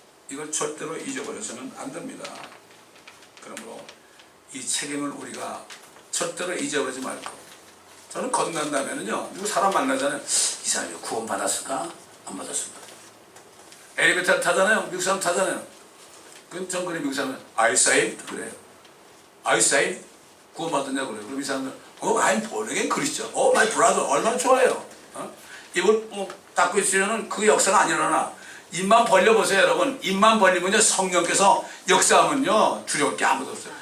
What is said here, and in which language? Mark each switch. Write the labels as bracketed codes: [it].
[ko] 이걸 절대로 잊어버려서는 안 됩니다. 그러므로 이 책임을 우리가 절대로 잊어버리지 말고, 저는 거듭난다면은요, 누구 사람 만나잖아요. 이 사람이 구원 받았을까? 안 받았을까? 엘리베이터 타잖아요. 미국 사람 타잖아요. 그럼 정권의 미국 사람은 [en] Are you saved? [ko] 그래요. [en] Are you saved? [ko] 구원 받았냐고 그래요. 그럼 이 사람은 [en] I'm born again Christian. my brother. [ko] 얼마나 좋아요. 입을 닫고 있으면은 그 역사가 안 일어나. 입만 벌려보세요, 여러분. 입만 벌리면요, 성령께서 역사하면요, 두려울 게 아무도 없어요.